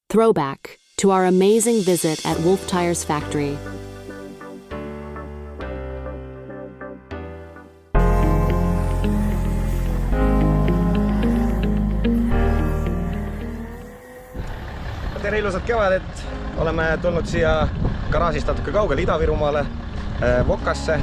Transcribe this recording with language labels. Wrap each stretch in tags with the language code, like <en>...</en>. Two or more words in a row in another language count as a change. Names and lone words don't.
<en>throwback to our amazing visit at Wolf Tires factory.</en> <et>Tere ilusat kevadet! Oleme tulnud siia garaažist natuke kaugele Ida-Virumaale, Vokasse.</et>